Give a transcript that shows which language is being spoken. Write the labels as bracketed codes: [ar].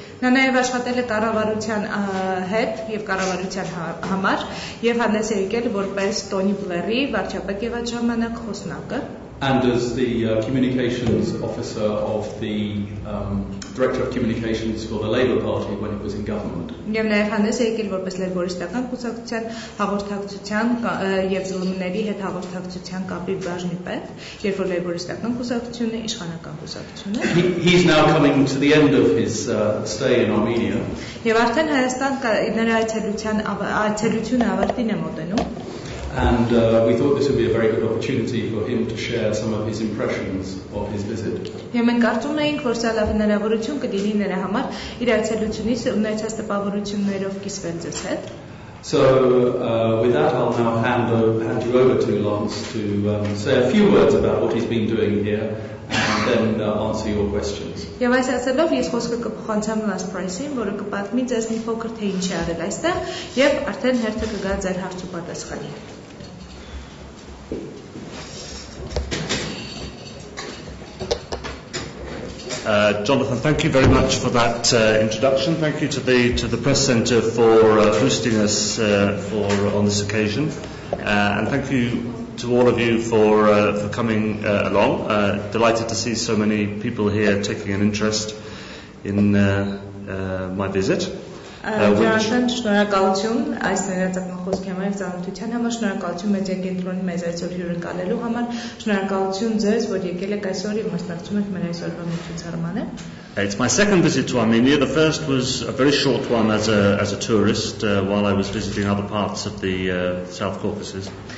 [hy] Նա նաև աշխատել է կառավարության հետ եւ կառավարության համար եւ հանդես է եկել որպես Տոնի Բլերի վարչապետ եղած ժամանակ խոսնակը. [en] And as the communications officer of the Director of Communications for the Labour Party when it was in government. [hy] Եվ նաև հանդես է եկել որպես լեյբորիստական կուսակցության հաղորդակցության եւ ԶԼՄ-ների հետ հաղորդակցության կապի բաժնի պետ, երբ որ լեյբորիստական կուսակցությունը իշխանական կուսակցություն է. [en] He's now coming to the end of his stay in Armenia. [hy] Եվ արդեն Հայաստան նրա այցելությունը ավարտին է մոտենում. [en] And we thought this would be a very good opportunity for him to share some of his impressions of his visit. [hy] Եվ մենք կարծում էինք, որ սա լավ հնարավորություն կդինի նրա համար իր այցելությունից ունեցած տպավորություններով կիսվել ձեզ հետ. [en] So with that I'll now hand you over to Lance to say a few words about what he's been doing here and then answer your questions. [hy] Եվ այս ասելով ես խոսքը կփոխանցեմ Լանս Փրայսին, որը կպատմի ձեզ մի փոքր թե ինչ է արել այստեղ եւ արդեն հերթը կգա ձեր հարց ու պատասխանի. [en] Jonathan, thank you very much for that introduction. Thank you to the Press Centre for hosting us on this occasion, and thank you to all of you for coming along. Delighted to see so many people here taking an interest in my visit. [hy] Ջոնաթան, շնորհակալություն այս ներածական խոսքի համար եւ ծանոթության համար, շնորհակալություն Մեդիա Կենտրոնի մեզ այսօր հյուրընկալելու համար, շնորհակալություն ձեզ, որ եկել եք այսօր եւ մասնակցում եք մեր այսօրվա միջոցառմանը. [en] It's my second visit to Armenia. The first was a very short one as a tourist while I was visiting other parts of the South Caucasus.